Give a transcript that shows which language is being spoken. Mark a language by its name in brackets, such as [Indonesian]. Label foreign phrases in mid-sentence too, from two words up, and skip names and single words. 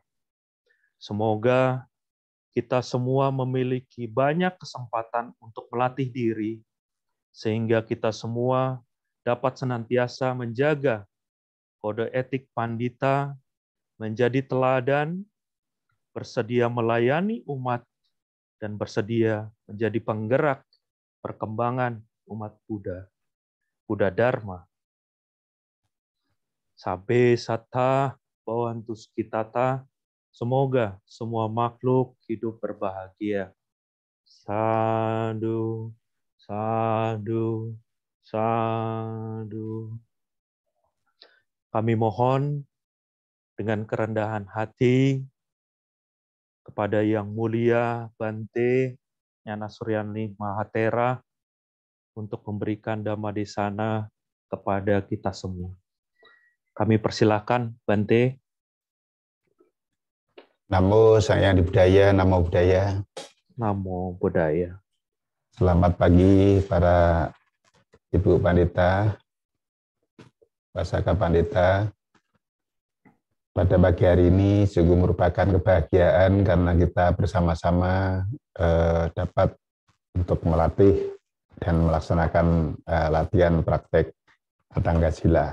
[Indonesian] Semoga kita semua memiliki banyak kesempatan untuk melatih diri, sehingga kita semua dapat senantiasa menjaga kode etik pandita, menjadi teladan, bersedia melayani umat, dan bersedia menjadi penggerak perkembangan umat Buddha, Buddha Dharma. [Pali] Sabe sata bhavantu sukhitata. [Indonesian] Semoga semua makhluk hidup berbahagia. [Pali] Sadhu, sadhu, sadhu. [Indonesian] Kami mohon dengan kerendahan hati kepada Yang Mulia Bante Nyana Suryani Mahatera untuk memberikan Dhammadesana kepada kita semua. Kami persilakan Bante. [Pali] Namo Sang Hyang Budaya, Namo Buddhaya. Namo Buddhaya. [Indonesian] Selamat pagi para Ibu Pandita, Pasaka Pandita. Pada pagi hari ini sungguh merupakan kebahagiaan karena kita bersama-sama dapat untuk melatih dan melaksanakan latihan praktek [Pali] Atangga Sila.